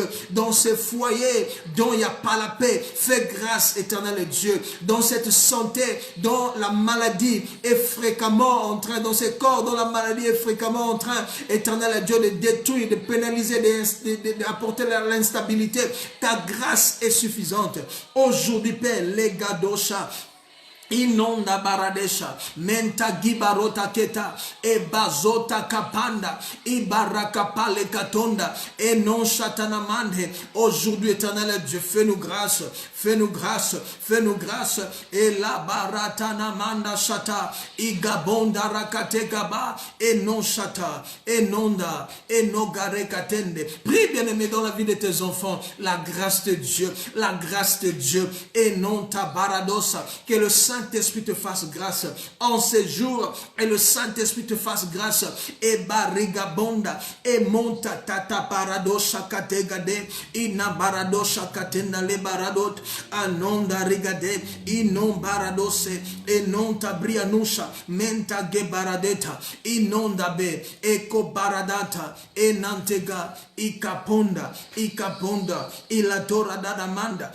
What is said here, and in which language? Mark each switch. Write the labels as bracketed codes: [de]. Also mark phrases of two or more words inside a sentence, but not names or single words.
[fr] Dans ces foyers dont il n'y a pas la paix. Fais grâce éternelle Dieu. Dans cette santé, dont la maladie est fréquemment en train, dans ces corps dont la maladie est fréquemment en train, éternel Dieu, de détruire, de pénaliser, d'apporter l'instabilité. Ta grâce est suffisante. Aujourd'hui, Père, les gadosha. Inonda baradesha, menta gibarota keta, e bazota kapanda, ibarakapale katonda, et non chatanamande. Aujourd'hui, éternel Dieu, fais-nous grâce, fais-nous grâce, fais-nous grâce, et la baratanamanda chata, igabonda rakate gaba, et non chata, et nonda, et no gare katende. Prie, bien-aimé, dans la vie de tes enfants, la grâce de Dieu, la grâce de Dieu, et non ta baradosa, que le Saint-Esprit te fasse grâce en ces jours, et le Saint-Esprit te fasse grâce, et barigabonda, et monta tata paradosha kategade, ina baradosha katenda le baradot, anonda rigade, inon baradose, et non tabrianusha, menta gebaradeta, inonda be, eko baradata, e nantega, ikaponda, ilatora dadamanda.